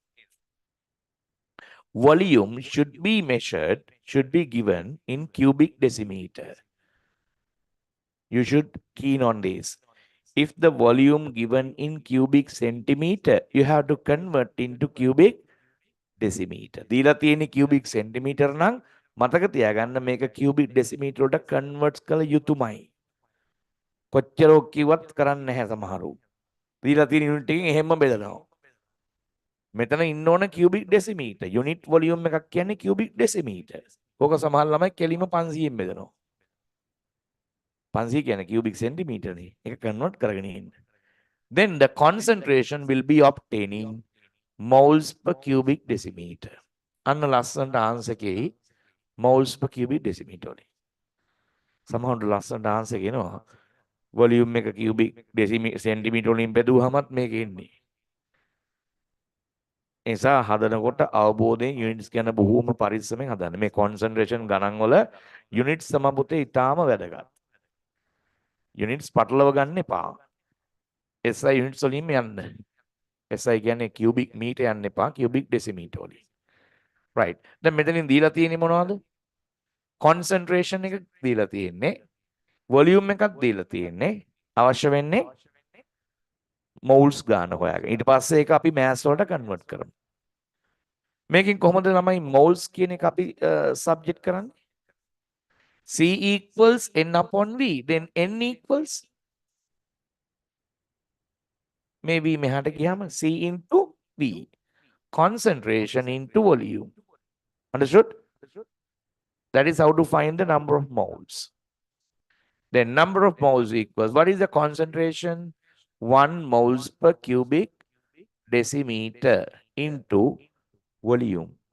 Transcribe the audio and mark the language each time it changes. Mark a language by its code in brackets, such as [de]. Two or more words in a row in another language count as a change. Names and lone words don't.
[en] Volume should be measured, should be given in cubic decimeter. You should keen on this. If the volume given in cubic centimeter, you have to convert into cubic decimeter. [si] දීලා තියෙන [en] cubic centimeter [si] නම් මතක තියාගන්න මේක [en] cubic decimeter [si] වලට convert කළ යුතුමයි. කොච්චර කිව්වත් කරන්නේ නැහැ සමහරු. දීලා තියෙන unit එකෙන් එහෙම බෙදනවා. මෙතන ඉන්න ඕන [en] cubic decimeter. unit volume [si] එකක් කියන්නේ [en] cubic decimeter. [si] ඕක සමහර ළමයි කෙලිම 500න් බෙදනවා. 500 කියන්නේ [en] cubic centimeter [si] නේ. ඒක convert කරගෙන ඉන්න. [en] Then the concentration will be obtaining moles per cubic decimeter. [si] අන්න ලස්සනට ආන්සර් එකේ [en] moles per cubic decimeter [si] වලින්. සමහරවිට ලස්සනට ආන්සර් කියනවා volume එක [en] cubic centimeter [si] වලින් බෙදුවහමත් මේක එන්නේ. නිසා හදනකොට අවබෝධයෙන් යුනිට්ස් ගැන බොහෝම පරිස්සමෙන් හදන්න. මේ concentration ගණන් වල යුනිට්ස් තමයි පුතේ ඊටාම වැදගත්. යුනිට්ස් පටලව ගන්න එපා. SI යුනිට්ස් වලින්ම යන්න. SI කියන්නේ [en] cubic meter [si] යන්න එපා [en] cubic decimeter [si] වලින්. right. දැන් මෙතනින් දීලා තියෙන්නේ මොනවද? concentration එක දීලා තියෙන්නේ. volume එකක් දීලා තියෙන්නේ. අවශ්‍ය වෙන්නේ moles ගන්න හොයාගෙන. ඊට පස්සේ ඒක අපි mass වලට convert කරමු. මේකෙන් කොහොමද ළමයි moles කියන එක අපි subject කරන්නේ? [en] C equals N upon V. Then N equals maybe [si] මෙහාට ගියාම [en] C into V. Concentration into volume. Understood? That is how to find the number of moles. Then number of moles equals, what is the concentration? 1 moles per cubic decimeter into volume.